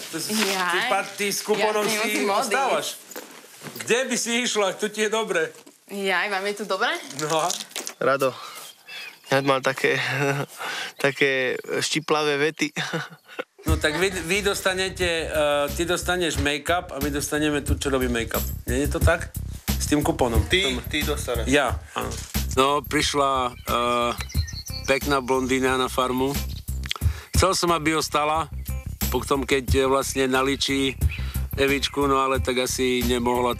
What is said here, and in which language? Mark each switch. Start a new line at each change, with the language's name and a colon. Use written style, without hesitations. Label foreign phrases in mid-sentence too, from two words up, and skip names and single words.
Slovak: Ty s kupónom si ostávaš. Kde by si išla? Tu ti je dobre. Jaj, máme tu dobre? No. Rado, ja mal také štiplavé vety. No tak vy dostanete, ty dostaneš make-up a my dostaneme tu, čo robí make-up. Nie je to tak? S tým kupónom. Ty dostaneš. Ja, áno. No, prišla pekná blondína na farmu. Chcel som, aby ostala, potom keď vlastne naličí Evičku, no ale tak asi nemohla.